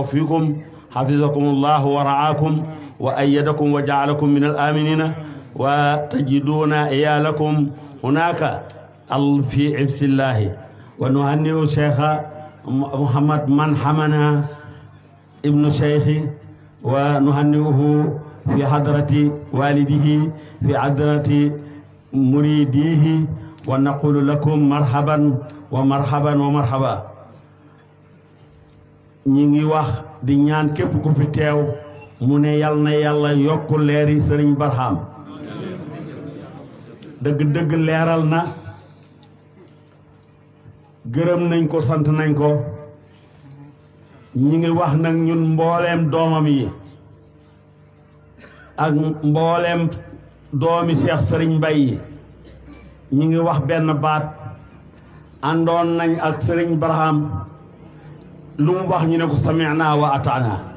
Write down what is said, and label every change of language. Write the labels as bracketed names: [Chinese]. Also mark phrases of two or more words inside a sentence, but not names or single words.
[Arabic] فيكم حفظكم الله ورعاكم وأيدكم وجعلكم من الآمنين وتجدون عيالكم هناك في عز الله ونهنئ شيخ محمد من حمنا ابن شيخي ونهنئه في حضرة والده في حضرة مريديه ونقول لكم مرحبا ومرحبا ومرحبا [Wolof] ñi ngi wax di ñaan képp ku fi teew mu ne yal na yàlla yokk leeri Sëriñ Barham dëgg-dëgg leeral na gërëm nañ ko sant nañ ko ñi ngi wax nag ñun mbooleem doomam yi ak mbooleem doomi Cheikh Serigne Mbaye yi ñi ngi wax benn baat àndoon nañ ak Serigne Barham lu mu wax ñu ne ko [Arabic] سمعنا وأطعنا